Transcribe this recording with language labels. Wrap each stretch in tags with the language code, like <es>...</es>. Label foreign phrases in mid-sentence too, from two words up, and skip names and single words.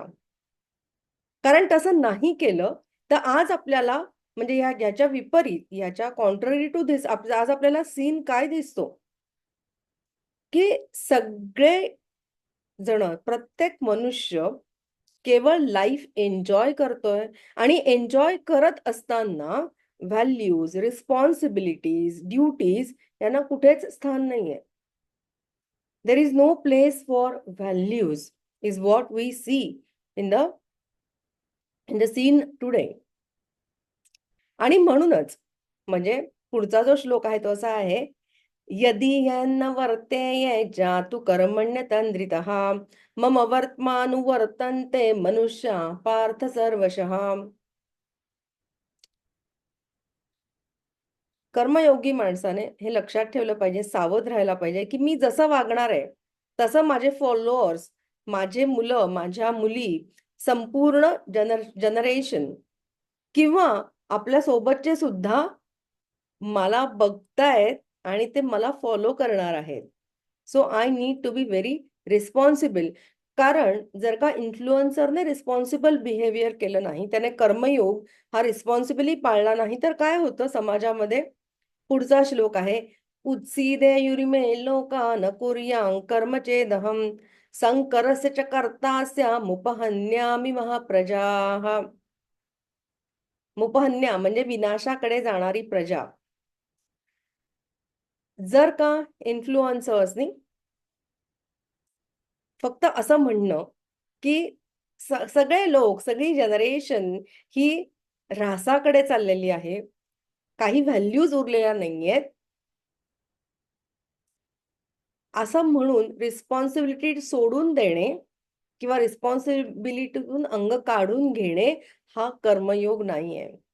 <mr>कारण तसं नाही केलं, तर आज आपल्याला म्हणजे याच्या विपरीत, याच्या</mr> <en>contrary to this</en> <mr>आज आपल्याला सीन काय दिसतो, की सगळे जण, प्रत्येक मनुष्य केवळ</mr> <en>life enjoy</en> <mr>करतोय आणि एन्जॉय करत असताना</mr> <en>values, responsibilities, duties</en> <mr>यांना कुठेच स्थान नाहीये.</mr> <en>There is no place for values is what we see in the scene today.</en> <mr>आणि म्हणूनच म्हणजे पुढचा जो श्लोक आहे तो असा आहे,</mr> <sa>यदि न वर्तेय जातु कर्मण्य तंद्रितः मम वर्त्मानुवर्तन्ते मनुष्या पार्थ सर्वशः.</sa> <mr>कर्मयोगी माणसाने हे लक्षात ठेवलं पाहिजे, सावध राहायला पाहिजे, की मी जसं वागणार आहे तसं माझे फॉलोअर्स, माझे मुलं, माझ्या मुली, संपूर्ण जनरेशन किंवा आपल्या सोबतचे सुद्धा मला बघतायत आणि ते मला फॉलो करणार आहेत.</mr> <en>so I need to be very responsible.</en> <mr>कारण जर का इन्फ्लुएन्सरने</mr> <en>responsible behaviour</en> <mr>केलं नाही, त्याने कर्मयोग हा रिस्पॉन्सिबली पाळला नाही, तर काय होतं समाजामध्ये? पुढचा श्लोक आहे,</mr> <sa>उत्सीदेयुरिमे लोकान कुर्यां कर्मचेदहं संकरस्य च कर्तास्यामुपहन्यामि महाप्रजाः.</sa> <mr>मुपहन्या म्हणजे विनाशाकडे जाणारी प्रजा. जर का इन्फ्लुएन्सर्सनी फक्त असं म्हणणं, की सगळे लोक, सगळी जनरेशन ही ऱ्हासाकडे चाललेली आहे, काही व्हॅल्यूज उरलेल्या नाहीयेत, असं म्हणून रिस्पॉन्सिबिलिटी सोडून देणे किंवा रिस्पॉन्सिबिलिटीतून अंग काढून घेणे हा कर्मयोग नाहीये.</mr>